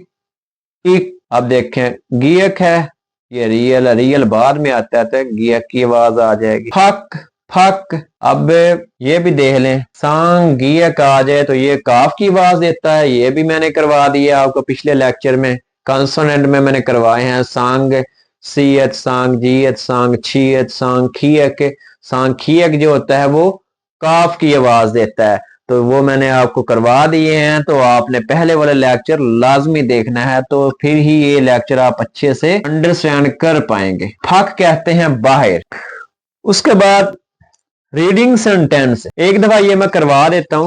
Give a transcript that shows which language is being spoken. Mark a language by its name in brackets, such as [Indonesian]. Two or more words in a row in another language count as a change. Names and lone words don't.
[Hindi] इक, अब देखें, गियक है, ये रियल, रियल बाद में आता है तो गियक की आवाज आ जाएगी। फक, फक। अब ये भी देख लें, सांगियक आ जाए तो ये काफ की आवाज देता है, ये भी मैंने करवा दिया आपको पिछले लेक्चर में। कंसोनेंट में मैंने करवाए हैं सांग सीयत, सांग जीयत, सांग छीयत, सांग खीयक। सांग खीयक जो होता है वो काफ की आवाज देता है, तो वो मैंने आपको करवा दिए हैं। तो आपने पहले वाला लेक्चर लाजमी देखना है, तो फिर ही ये लेक्चर आप अच्छे से अंडरस्टैंड कर पाएंगे। फक कहते हैं बाहर। उसके बाद [English] reading sentence, [Hindi] एक दफा ये मैं करवा देता हूं।